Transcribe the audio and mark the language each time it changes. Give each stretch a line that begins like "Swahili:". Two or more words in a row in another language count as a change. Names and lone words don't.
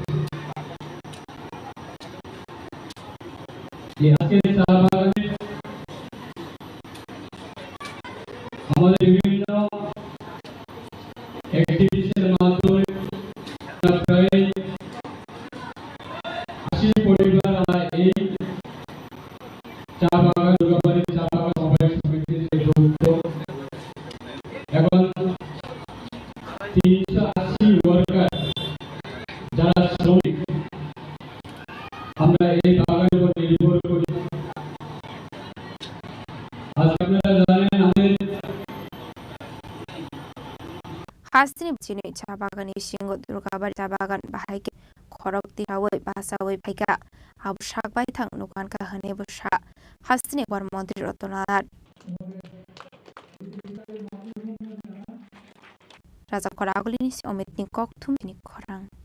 Bangla: আজকে চা বাগানে আমাদের বিভিন্ন অ্যাক্টিভিটিসের মাধ্যমে প্রায় 80 পরিবার এই চা বাগান দুর্গাবাড়ি চা বাগান সমবায় সমিতির যে উদ্যোগ এখন 380 ওয়ার্কার যারা শ্রমিক আমরা आज আপনারা জানেন আমাদের
Kok Borok: Hasni Chini cha bagani singo durgabari cha bagan bahai khorok tirawai basawai phaika ab shak bai thang nukan ka hane busha Hasni war mantri ratonadat Raja Koragulini si omit ni kok Chini Khorang